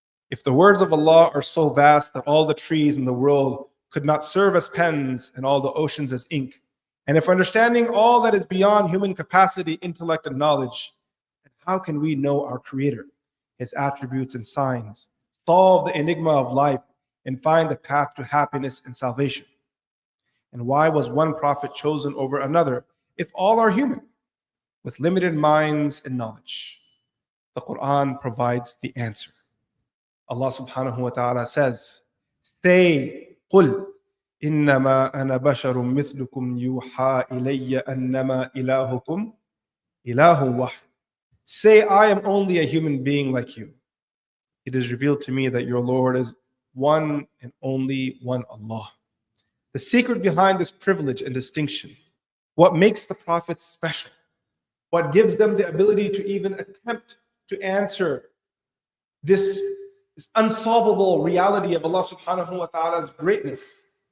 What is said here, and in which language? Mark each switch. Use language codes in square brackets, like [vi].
[en] If the words of Allah are so vast that all the trees in the world could not serve as pens and all the oceans as ink, and if understanding all that is beyond human capacity, intellect, and knowledge, then how can we know our Creator, His attributes and signs, solve the enigma of life, and find the path to happiness and salvation. And why was one prophet chosen over another if all are human, with limited minds and knowledge? The Quran provides the answer. [ar] Allah subhanahu wa ta'ala [en] says, say, [ar] قُلْ إِنَّمَا أَنَا بَشَرٌ مِثْلُكُمْ يُوحَى إِلَيَّ أَنَّمَا إِلَهُكُمْ إِلَهٌ وَاحِدٌ. [en] Say, I am only a human being like you. It is revealed to me that your Lord is one and only one Allah. The secret behind this privilege and distinction, what makes the prophets special, what gives them the ability to even attempt to answer this unsolvable reality of Allah subhanahu wa ta'ala's greatness.